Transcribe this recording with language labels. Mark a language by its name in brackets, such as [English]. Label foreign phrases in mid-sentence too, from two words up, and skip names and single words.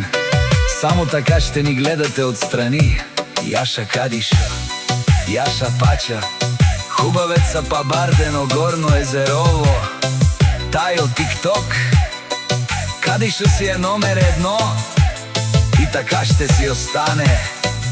[Bulgarian] Само така ще ни гледате отстрани. Јаша Кадишо, Јаша Пача, хубавеца па бардено горно езерово. Тај од ТикТок, Кадишо си е номер едно и така ще си остане.